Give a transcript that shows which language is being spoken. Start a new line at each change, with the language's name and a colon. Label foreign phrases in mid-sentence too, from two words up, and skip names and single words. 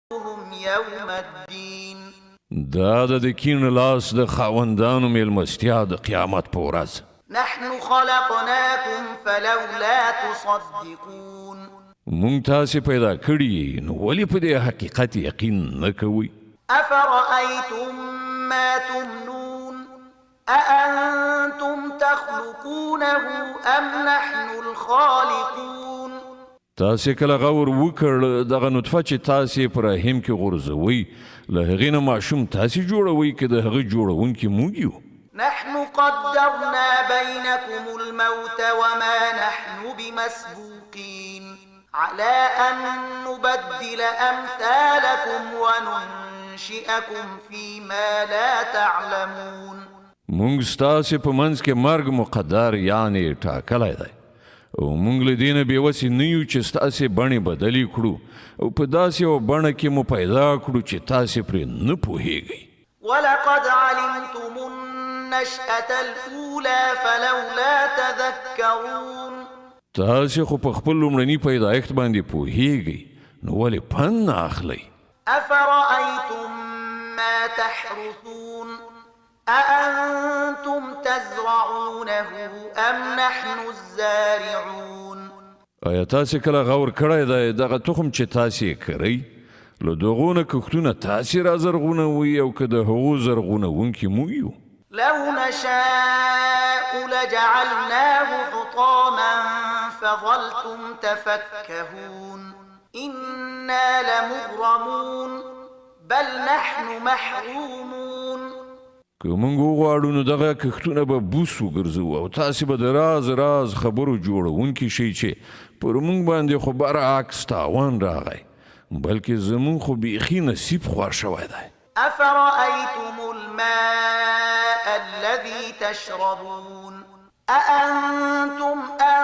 Arabic: يوم الدين
Pashto: دا د کین لاس د خاوندانو میلمستیا د قیامت په ورځ.
Arabic: نحن خلقناكم فلولا تصدقون
Pashto: مونږ تاسې پیدا کړي نو ولې په دې حقیقت یقین نه کوئ؟
Arabic: أفرأيتم ما تمنون أأنتم تخلقونه أم نحن الخالقون
Pashto: تاسې کله غور وکړ دغه نطفه چې تاسې په رحم کې غورځوئ له هغې نه ماشوم تاسې جوړوئ که د هغه جوړونکي موږ یو؟
Arabic: نحن قدرنا بينكم الموت وما نحن بمسبوقين على أن نبدل أمثالكم وننشئكم فيما لا تعلمون
Pashto: مونږ ستاسې په منځ کې مرګ مقدر یعنې ټاکلی دی او مونږ له دې نه بېوسې نه یو چې ستاسې بڼې بدلې کړو او په داسې یوه بڼه کې مو پیدا کړو چې تاسې پرې نه پوهیږئ.
Arabic: ولقد علمتم النشأة الأولى فلولا تذكرون
Pashto: تاسې خو په خپل لومړني پیدایښت باندې پوهیږئ نو ولې پند نه اخلئ؟
Arabic: أفرأيتم ما تحرثون أأنتم تزرعونه أم نحن الزارعون
Pashto: آیا تاسې کله غور کړی دی دغه تخم چې تاسې یې کرئ له دغو نه کښتونه تاسې را زرغونوئ او که د هغو زرغونونکي موږ یو؟
Arabic: لو نشاء لجعلناه حطاما فظلتم تفكهون إنا لمغرمون بل نحن محرومون
Pashto: که موږ وغواړو نو دغه کښتونه به بوس وګرځو او تاسې به د راز راز خبرو جوړونکي شئ چې پر موږ باندې خو برعکس تاوان راغی بلکې زموږ خو بیخي نصیب خوار شوی دی.
Arabic: أفرأيتم الماء الذي تشربون أأنتم